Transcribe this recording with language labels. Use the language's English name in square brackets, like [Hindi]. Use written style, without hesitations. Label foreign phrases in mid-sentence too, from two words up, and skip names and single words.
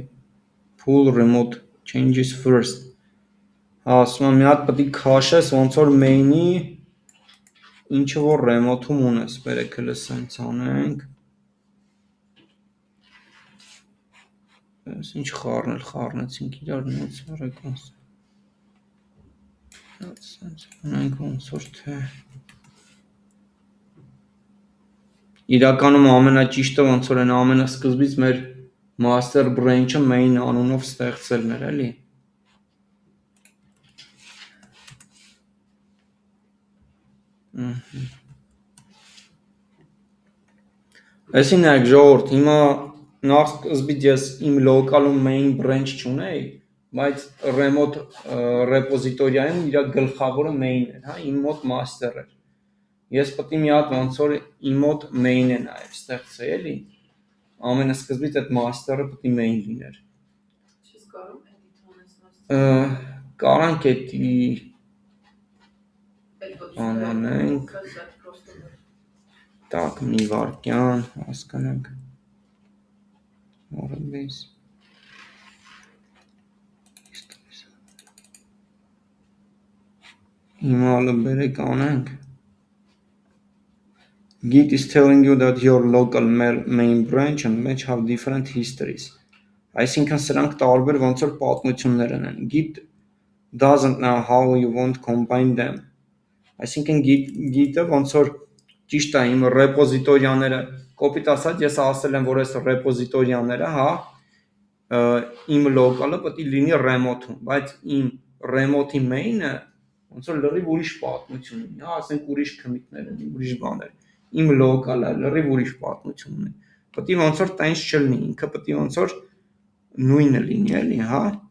[English] Pull remote changes first. [Armenian] Ասում եմ մի հատ պետք է քաշես ոնց որ main-ի ինչը որ remote-ում ունես, բերեք հələ սենց անենք։ Այս ինչ խառնեցինք իրար նոց արեկանս։ Սենց անենք ոնց որ թե իրականում ամենաճիշտը ոնց որ այն ամենասկզբից մեր master branch-ը main անունով ստեղծելն էր, էլի։ Այսի նայեք ժողովուրդ, հիմա նախ սկզբից ես իմ local-ում main branch չունեի, բայց [English] remote repository- [Armenian] ում իր գլխավորը main էր, հա, իմ մոտ master էր։ Ես պետք է մի հատ ոնց որ իմ մոտ main-է նաև ստեղծեի, էլի։ Ամենասկզբից այդ master-ը պետք է main լիներ։ Չես կարող edit անես Կարանք անենք։ Так, մի վարքյան, հասկանանք։ Որպես հիմա բերեք անենք։ [English] Git is telling you that your local main branch and match have different histories. [Armenian] Այսինքն սրանք տարբեր ոնց որ պատմություններ ունեն։ [English] Git doesn't know how you want combine them. [Armenian] Այսինքն Git-ը ոնց որ ճիշտ է իմ repository-ները, կոպիտ ասած ես ասել եմ, որ այս repository-ները, հա, իմ local-ը պետք է լինի remote-ում, բայց իմ remote-ի main-ը ոնց որ լրիվ ուրիշ պատմություն ունի, հա, ասենք ուրիշ commit-ներ ունի, ուրիշ բաներ։ Իմ local-ը լրիվ ուրիշ պատմություն ունի։ Պետք է ոնց որ տենց չլինի, ինքը պետք է ոնց որ նույնը լինի, էլի, հա։